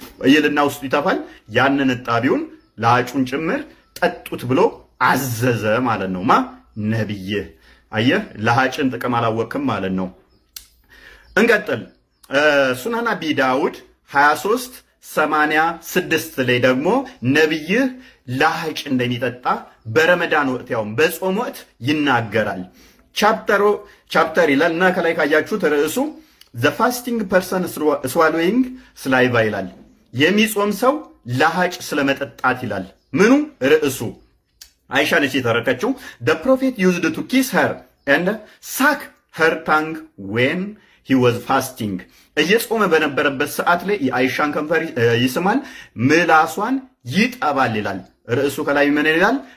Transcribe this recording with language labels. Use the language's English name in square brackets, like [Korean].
[Amharic] ይልና ውስጡ ይተፋል። ያንን እጣቢውን ለሃጩን ጭምር ጠጡት ብሎ አዘዘ ማለት ነው። ነብይ አየህ፣ ለሃጭን ጥቅም አላወቅም ማለት ነው። እንቀጥል። ሱናን አቢ ዳውድ 2386 ላይ ደግሞ ነብይህ ለሃጭ እንደሚጠጣ በረመዳን ወቅት ያውም በጾም ወቅት ይናገራል። ቻፕተር ይላል እና ከላይ ካያችሁት ርዕሱ [English] the fasting person swallowing saliva [Amharic] ይላል። የሚጾም ሰው ለሃጭ ስለመጠጣት ይላል። ምኑ ርዕሱ? አይሻ ነች የተረከችው። [English] the prophet used to kiss her and suck her tongue when he was fasting. [Amharic] እየጾመ በነበረበት ሰዓት ላይ የአይሻን ከንፈር ይስማል፣ ምላሷን ይጠባል ይላል። ርዕሱ ከላይ ምን ይላል?